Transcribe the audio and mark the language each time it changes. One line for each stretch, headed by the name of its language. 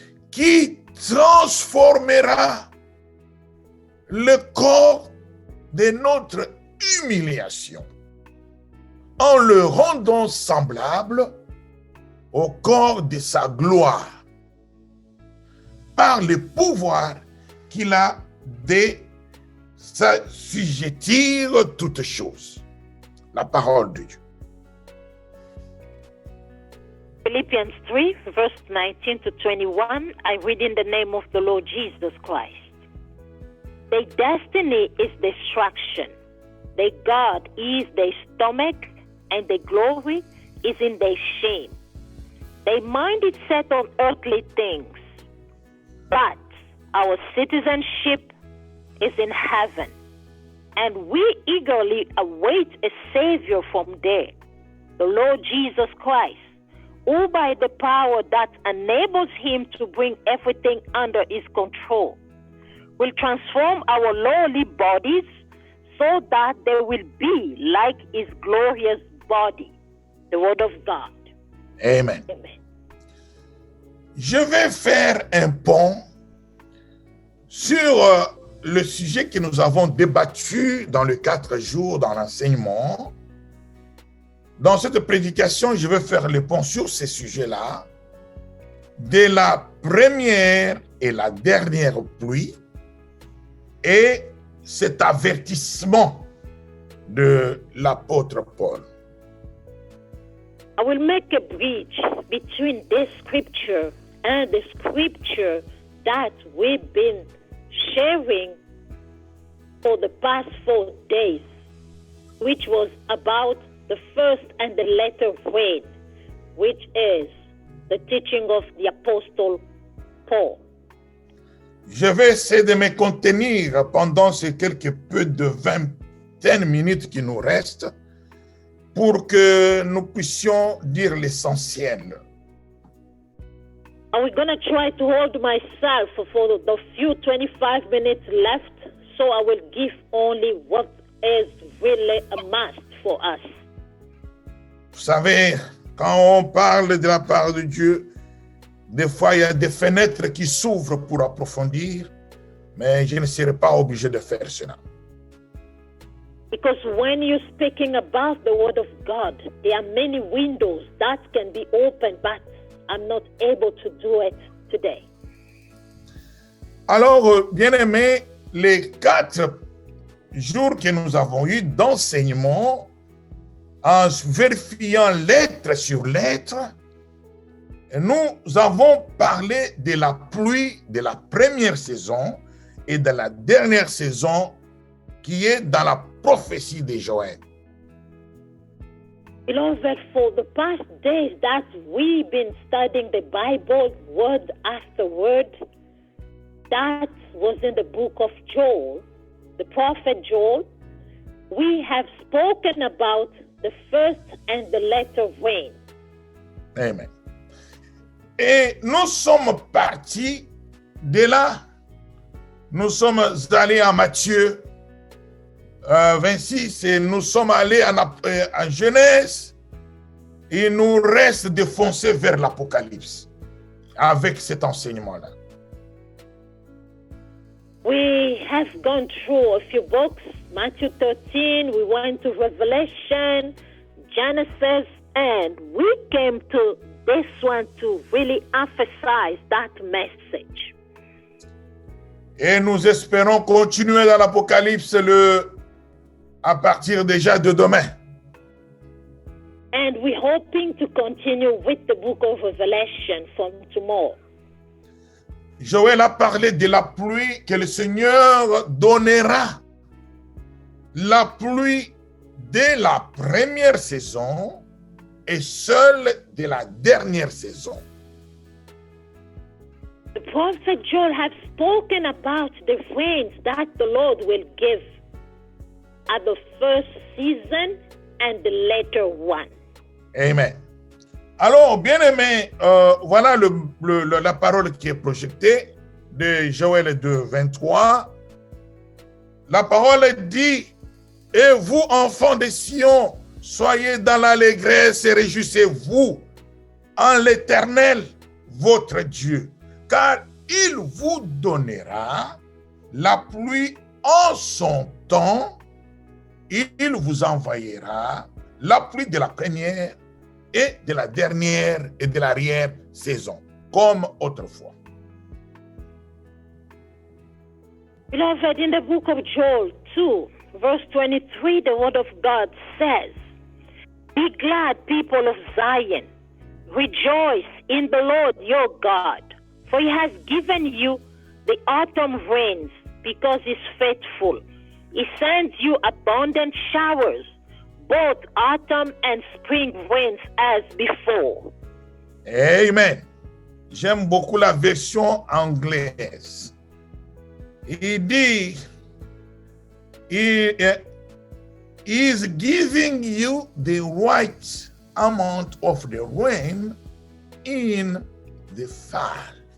French: qui transformera le corps de notre humiliation en le rendant semblable au corps de sa gloire, par le pouvoir qu'il a de s'assujettir toutes choses. La parole de Dieu.
English: Philippians 3, verse 19 to 21, I read in the name of the Lord Jesus Christ. Their destiny is destruction. Their God is their stomach, and their glory is in their shame. Their mind is set on earthly things, but our citizenship is in heaven, and we eagerly await a Savior from there, the Lord Jesus Christ, who by the power that enables him to bring everything under his control, will transform our lowly bodies so that they will be like his glorious body. The word of God. Amen. Amen.
French: Je vais faire un pont sur le sujet que nous avons débattu dans les 4 jours dans l'enseignement. Dans cette prédication, je vais faire le pont sur ces sujets-là, de la première et la dernière pluie, et cet avertissement de l'apôtre Paul.
English: I will make a bridge between this scripture and the scripture that we've been sharing for the past 4 days, which was about the first and the latter rain, which is the teaching of the Apostle Paul.
French: Je vais essayer de me contenir pendant ces quelque peu de 20 minutes qui nous restent pour que nous puissions dire l'essentiel.
English: And we're going to try to hold myself for the few 25 minutes left, so I will give only what is really a must for us.
French: Vous savez, quand on parle de la part de Dieu, des fois il y a des fenêtres qui s'ouvrent pour approfondir, mais je ne serai pas obligé de faire cela.
English: Because when you're speaking about the Word of God, there are many windows that can be opened, but I'm not able to do it today.
French: Alors, bien-aimés, les 4 jours que nous avons eus d'enseignement, en vérifiant lettre sur lettre, nous avons parlé de la pluie de la première saison et de la dernière saison qui est dans la prophétie de Joël.
English: Beloved, for the past days that we've been studying the Bible word after word, that was in the book of Joel, the prophet Joel. We have spoken about the first and the latter rain. Amen.
French: Et nous sommes partis de là. Nous sommes allés à Matthieu 26 et nous sommes allés en Genèse. Il nous reste de foncer vers l'Apocalypse avec cet enseignement-là.
English: We have gone through a few books, Matthew 13, we went to Revelation, Genesis, and we came to this one to really emphasize that message.
French: Et nous espérons continuer dans l'Apocalypse à partir déjà de demain.
English: And we're hoping to continue with the book of Revelation from tomorrow.
French: Joël a parlé de la pluie que le Seigneur donnera. La pluie de la première saison et seule de la dernière saison.
English: The prophet Joel has spoken about the rains that the Lord will give at the first season and the later one. Amen.
French: Alors, bien aimé, voilà la parole qui est projetée de Joël 2, 23. La parole dit, et vous, enfants de Sion, soyez dans l'allégresse et réjouissez-vous en l'Éternel, votre Dieu, car il vous donnera la pluie en son temps, il vous envoyera la pluie de la première et de la dernière et de l'arrière saison, comme autrefois.
English: Beloved, in the book of Joel 2, verse 23, the word of God says, be glad, people of Zion. Rejoice in the Lord your God, for he has given you the autumn rains, because he's faithful. He sends you abundant showers, both autumn and spring rains as before. Amen.
French: J'aime beaucoup la version anglaise. Il dit,
English: he is giving you the right amount of the rain in the fall.